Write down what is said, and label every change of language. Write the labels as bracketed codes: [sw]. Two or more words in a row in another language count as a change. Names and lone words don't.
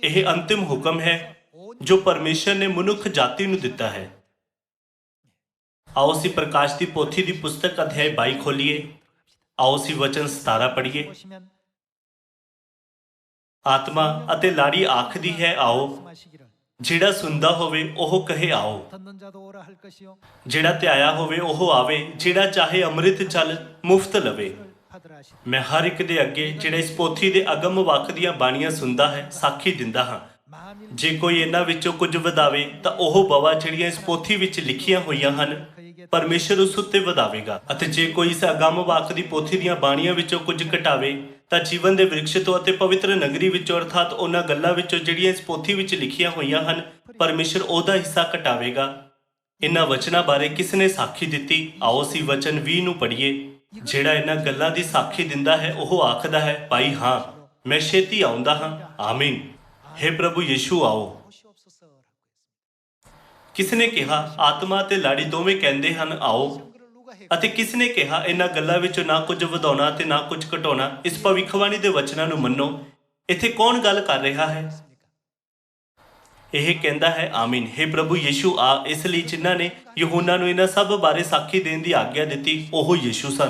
[pa] ਇਹ ਅੰਤਿਮ ਹੁਕਮ ਹੈ ਜੋ ਪਰਮੇਸ਼ਰ ਨੇ ਮਨੁੱਖ ਜਾਤੀ ਨੂੰ ਦਿੱਤਾ ਹੈ। ਆਓ ਅਸੀਂ ਪ੍ਰਕਾਸ਼ ਦੀ ਪੋਥੀ ਦੀ ਪੁਸਤਕ ਅਧਿਆਇ 22 ਖੋਲੀਏ। ਆਓ ਅਸੀਂ ਵਚਨ 17 ਪੜ੍ਹੀਏ। [ko] 보시면 [pa] ਆਤਮਾ ਅਤੇ ਲਾੜੀ ਆਖਦੀ ਹੈ, ਆਓ। [ko] 말씀하시기를 [pa] ਜਿਹੜਾ ਸੁਣਦਾ ਹੋਵੇ ਉਹ ਕਹੇ, ਆਓ। [ko] 듣는 자도 오라 할 것이요 [pa] ਜਿਹੜਾ ਧਿਆਇਆ ਹੋਵੇ ਉਹ ਆਵੇ, ਜਿਹੜਾ ਚਾਹੇ ਅੰਮ੍ਰਿਤ ਜਲ ਮੁਫਤ ਲਵੇ। [ko] 받으라 하시니 [pa] ਮੈਂ ਹਰ ਇੱਕ ਦੇ ਅੱਗੇ ਜਿਹੜਾ ਇਸ ਪੋਥੀ ਦੇ ਅਗਮ ਵਕ ਦੀਆਂ ਬਾਣੀਆਂ ਸੁਣਦਾ ਹੈ ਸਾਖੀ ਦਿੰਦਾ ਹਾਂ। [ko] 만일 [pa] ਜੇ ਕੋਈ ਇਹਨਾਂ ਵਿੱਚੋਂ ਕੁਝ ਵਧਾਵੇ ਤਾਂ ਉਹ ਬਵਾ ਜਿਹੜੀਆਂ ਇਸ ਪੋਥੀ ਵਿੱਚ ਲਿਖੀਆਂ ਹੋਈਆਂ ਹਨ ਪਰਮੇਸ਼ਰ ਉਸ ਉੱਤੇ ਵਧਾਵੇਗਾ, ਅਤੇ ਜੇ ਕੋਈ ਇਸ ਅਗੰਮ ਵਾਕ ਦੀ ਪੋਥੀ ਦੀਆਂ ਬਾਣੀਆਂ ਵਿੱਚੋਂ ਕੁਝ ਘਟਾਵੇ ਤਾਂ ਜੀਵਨ ਦੇ ਵਿਰਕਸ਼ ਤੋਂ ਅਤੇ ਪਵਿੱਤਰ ਨਗਰੀ ਵਿੱਚੋਂ ਅਰਥਾਤ ਉਹਨਾਂ ਗੱਲਾਂ ਵਿੱਚੋਂ ਜਿਹੜੀਆਂ ਇਸ ਪੋਥੀ ਵਿੱਚ ਲਿਖੀਆਂ ਹੋਈਆਂ ਹਨ ਪਰਮੇਸ਼ਰ ਉਹਦਾ ਹਿੱਸਾ ਘਟਾਵੇਗਾ। ਇਹਨਾਂ ਵਚਨਾਂ ਬਾਰੇ ਕਿਸ ਨੇ ਸਾਖੀ ਦਿੱਤੀ? ਆਓ ਅਸੀਂ ਵਚਨ 20 ਨੂੰ ਪੜ੍ਹੀਏ। ਜਿਹੜਾ ਇਹਨਾਂ ਗੱਲਾਂ ਦੀ ਸਾਖੀ ਦਿੰਦਾ ਹੈ ਉਹ ਆਖਦਾ ਹੈ, ਭਾਈ ਹਾਂ, ਮੈਂ ਛੇਤੀ ਆਉਂਦਾ ਹਾਂ। ਆਮੀਨ। हे ਪ੍ਰਭੂ ਯਿਸੂ ਆਓ। [ko] 오시옵소서라고 했습니다. [pa] ਕਿਸ ਨੇ ਕਿਹਾ? ਆਤਮਾ ਤੇ ਲਾੜੀ ਦੋਵੇਂ ਕਹਿੰਦੇ ਹਨ, ਆਓ। [ko] 그를 누가 해? [pa] ਅਤੇ ਕਿਸ ਨੇ ਕਿਹਾ ਇਹਨਾਂ ਗੱਲਾਂ ਵਿੱਚੋਂ ਨਾ ਕੁਝ ਵਧਾਉਣਾ ਤੇ ਨਾ ਕੁਝ ਘਟਾਉਣਾ? ਇਸ ਭਵਿੱਖਬਾਣੀ ਦੇ ਵਚਨਾਂ ਨੂੰ ਮੰਨੋ। ਇੱਥੇ ਕੌਣ ਗੱਲ ਕਰ ਰਿਹਾ ਹੈ? ਇਹ ਕਹਿੰਦਾ ਹੈ, ਆਮੀਨ। हे ਪ੍ਰਭੂ ਯਿਸੂ ਆ। ਇਸ ਲਈ ਜਿਨ੍ਹਾਂ ਨੇ ਯਹੂਨਾ ਨੂੰ ਇਹਨਾਂ ਸਭ ਬਾਰੇ ਸਾਖੀ ਦੇਣ ਦੀ ਆਗਿਆ ਦਿੱਤੀ ਉਹ ਯਿਸੂ ਸਨ।